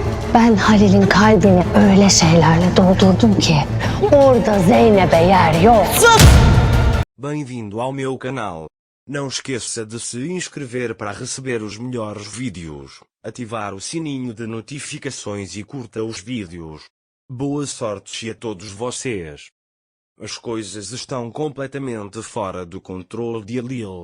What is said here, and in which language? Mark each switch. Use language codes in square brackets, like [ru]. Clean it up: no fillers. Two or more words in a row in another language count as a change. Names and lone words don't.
[tr] Ben Halil'in kalbini öyle şeylerle doldurdum ki orada Zeynep'e yer yok. [pt] Bem-vindo ao meu canal. Não esqueça de se inscrever para receber os melhores vídeos, ativar o sininho de notificações e curta os vídeos. Boa sorte a todos vocês. As coisas estão completamente fora do controle de Halil.